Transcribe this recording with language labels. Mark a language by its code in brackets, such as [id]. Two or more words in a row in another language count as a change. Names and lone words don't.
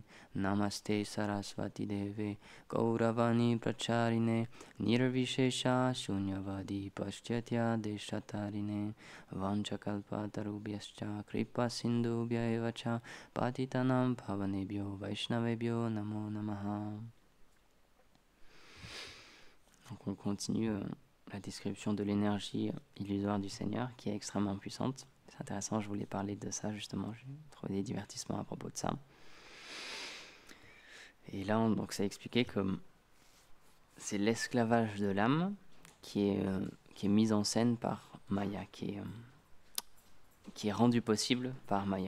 [sa] नमस्ते सरस्वती देवे गौरवाणी प्रचारिणे निर्विशेष शून्यवादि पाश्चात्य देशतारिणे वाञ्छाकल्प तरुभ्यश्च कृपा सिन्धुभ्य एवच पतितानां भावनेभ्यो वैष्णवेभ्यो नमो नमः. [fr] Donc on continue la description de l'énergie illusoire du Seigneur qui est extrêmement puissante. C'est intéressant, je voulais parler de ça justement, j'ai trouvé des divertissements à propos de ça. Et là, donc, ça a expliqué que c'est l'esclavage de l'âme qui est mis en scène par Maya, qui est rendu possible par Maya.